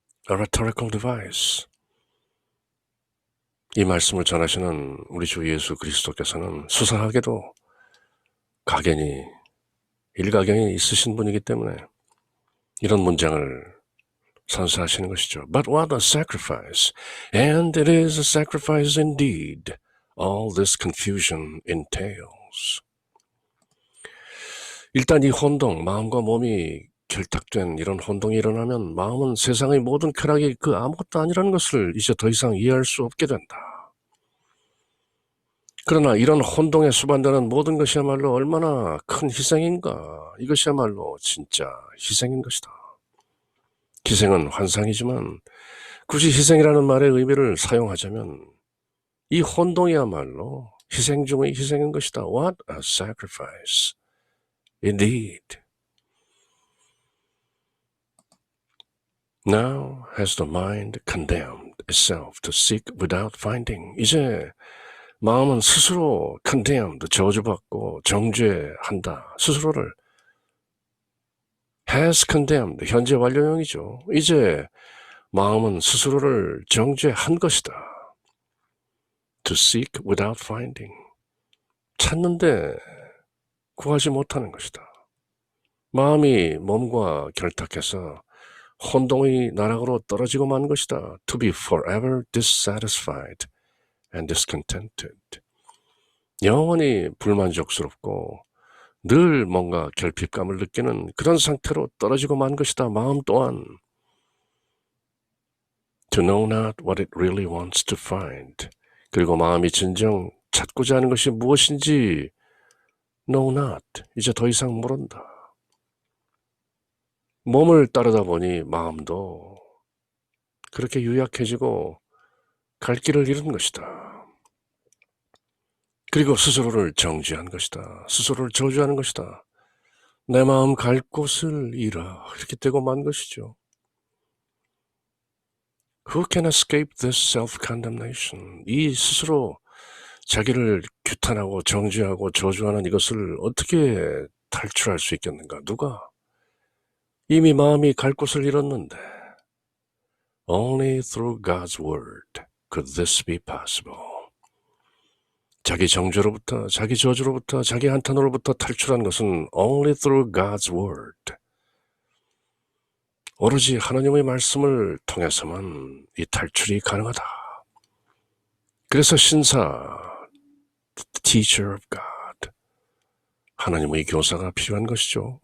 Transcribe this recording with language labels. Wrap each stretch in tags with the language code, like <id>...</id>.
<en>A rhetorical device.</en> <ko>이 말씀을 전하시는 우리 주 예수 그리스도께서는 수사하게도 가견이, 일가견이 있으신 분이기 때문에 이런 문장을 선사하시는 것이죠.</ko> <en>But what a sacrifice, and it is a sacrifice indeed, all this confusion entails.</en> <ko>일단 이 혼동, 마음과 몸이 결탁된 이런 혼동이 일어나면 마음은 세상의 모든 쾌락이 그 아무것도 아니라는 것을 이제 더 이상 이해할 수 없게 된다. 그러나 이런 혼동에 수반되는 모든 것이야말로 얼마나 큰 희생인가. 이것이야말로 진짜 희생인 것이다. 희생은 환상이지만 굳이 희생이라는 말의 의미를 사용하자면 이 혼동이야말로 희생 중의 희생인 것이다.</ko> <en>What a sacrifice indeed. Now has the mind condemned itself to seek without finding.</en> <ko>이제 마음은 스스로</ko> <en>condemned,</en> <ko>저주받고 정죄한다. 스스로를</ko> <en>has condemned,</en> <ko>현재 완료형이죠. 이제 마음은 스스로를 정죄한 것이다.</ko> <en>To seek without finding.</en> <ko>찾는데 구하지 못하는 것이다. 마음이 몸과 결탁해서 혼동의 나락으로 떨어지고 만 것이다.</ko> <en>To be forever dissatisfied and discontented.</en> <ko>영원히 불만족스럽고 늘 뭔가 결핍감을 느끼는 그런 상태로 떨어지고 만 것이다. 마음 또한</ko> <en>to know not what it really wants to find.</en> <ko>그리고 마음이 진정 찾고자 하는 것이 무엇인지</ko> <en>know not.</en> <ko>이제 더 이상 모른다. 몸을 따르다 보니 마음도 그렇게 유약해지고 갈 길을 잃은 것이다. 그리고 스스로를 정죄한 것이다. 스스로를 저주하는 것이다. 내 마음 갈 곳을 잃어. 이렇게 되고 만 것이죠.</ko> <en>Who can escape this self-condemnation?</en> <ko>이 스스로 자기를 규탄하고 정죄하고 저주하는 이것을 어떻게 탈출할 수 있겠는가? 누가? 이미 마음이 갈 곳을 잃었는데</ko> <en>Only through God's word could this be possible.</en> <ko>자기 정죄로부터, 자기 저주로부터, 자기 한탄으로부터 탈출한 것은</ko> <en>only through God's word.</en> <ko>오로지 하나님의 말씀을 통해서만 이 탈출이 가능하다. 그래서 신사,</ko> <en>teacher of God,</en> <ko>하나님의 교사가 필요한 것이죠.</ko>